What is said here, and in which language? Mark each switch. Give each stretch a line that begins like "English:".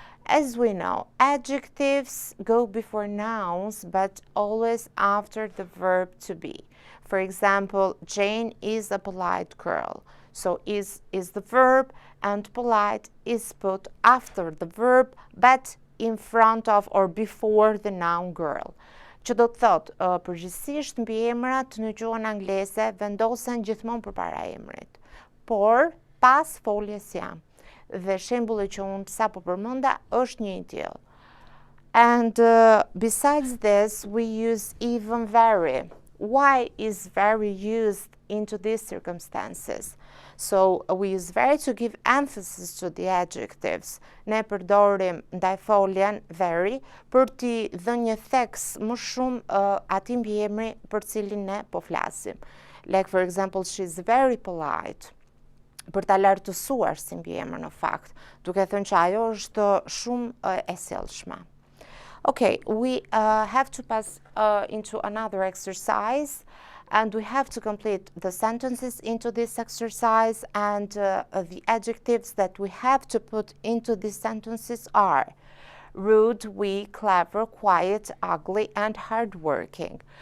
English: As we know, adjectives go before nouns, but always after the verb to be. For example, Jane is a polite girl. So is the verb, and polite is put after the verb, but in front of or before the noun girl.
Albanian: Që do të thotë, përgjithsisht mbiemrat në gjuhën angleze vendosen gjithmonë përpara emrit, por pas foljes jam. Dhe shembulli që unë sapo përmenda është një i tillë.
English: And besides this, we use even very. Why is very used into these circumstances? So we use very to give emphasis to the adjectives.
Albanian: Ne përdorim ndaj foljen very për t'i dhënë një theks më shumë atij mbiemri për cilin ne po flasim.
English: Like for example, she's very polite.
Albanian: Për ta lartësuar si mbiemër në fakt, duke thënë që ajo është shumë e sjellshme.
English: Okay, we have to pass into another exercise, and we have to complete the sentences into this exercise, and the adjectives that we have to put into these sentences are rude, weak, clever, quiet, ugly, and hardworking.